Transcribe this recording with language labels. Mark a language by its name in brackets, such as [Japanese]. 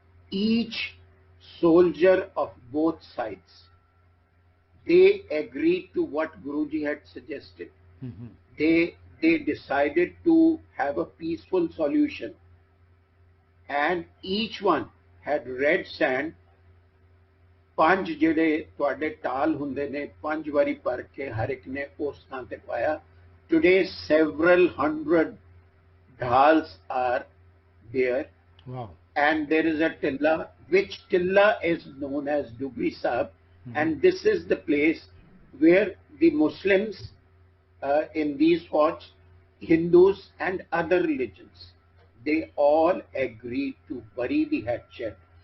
[English] Each soldier of both sides, they agreed to what Guruji had suggested. They decided to have a peaceful solution, and each one had red sand. [Punjabi] ਪੰਜ ਜਿਹੜੇ ਤੁਹਾਡੇ ਟਾਲ ਹੁੰਦੇ ਨੇ, ਪੰਜ ਵਾਰੀ ਭਰ ਕੇ ਹਰ ਇੱਕ ਨੇ ਉਸ ਥਾਂ ਤੇ ਪਾਇਆ. [English] Today several hundred dhals are there. Wow. And there is a tilla, which tilla is known as Dubri Sahib, and this is the place where the Muslims in these forts, Hindus and other religions, they all agreed to bury the hatchet.